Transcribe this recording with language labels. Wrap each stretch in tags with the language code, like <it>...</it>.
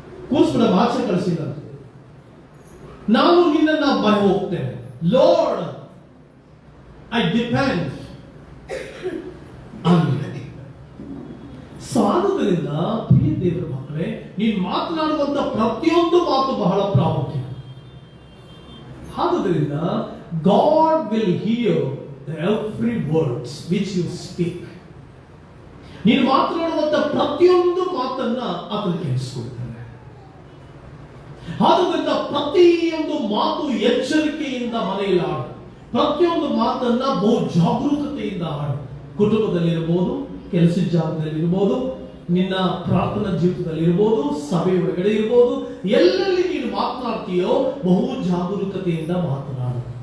<kn>ಕೂಸ್ಬಿಡ ಆಚೆ ಕಳಿಸಿಲ್ಲ, ನಾನು ನಿನ್ನನ್ನ ಮರೆ ಹೋಗ್ತೇನೆ.</kn> <en>Lord, I depend on you.</en> <kn>ಸಾಧುಗಳಿಂದ ಪ್ರಿಯ ದೇವರ ಮಕ್ಕಳೇ, ನೀನು ಮಾತನಾಡುವಂತ ಪ್ರತಿಯೊಂದು ಮಾತು ಬಹಳ ಪ್ರಾಮುಖ್ಯ. ಆದುದರಿಂದ</kn> <en>God will hear every words which you speak.</en> <kn>ನೀನು ಮಾತನಾಡುವಂತ ಪ್ರತಿಯೊಂದು ಮಾತನ್ನ ಆತನು ಕೇಳಿಸಿಕೊಳ್ತಾನೆ. ಆದುದರಿಂದ ಪ್ರತಿಯೊಂದು ಮಾತು ಎಚ್ಚರಿಕೆಯಿಂದ ಮನೆಯಲ್ಲಿ ಆಡು. ಪ್ರತಿಯೊಂದು ಮಾತನ್ನ ಬಹು ಜಾಗರೂಕತೆಯಿಂದ ಆಡು. ಕುಟುಂಬದಲ್ಲಿರಬಹುದು, ಕೆಲಸದ ಜಾಗದಲ್ಲಿರ್ಬೋದು, ನಿನ್ನ ಪ್ರಾರ್ಥನಾ ಜೀವಿತದಲ್ಲಿರ್ಬೋದು, ಸಭೆ ಒಳಗಡೆ ಇರ್ಬೋದು, ಎಲ್ಲೆಲ್ಲಿ ನೀನು ಮಾತನಾಡ್ತೀಯೋ ಬಹು ಜಾಗರೂಕತೆಯಿಂದ ಮಾತನಾಡು.</kn>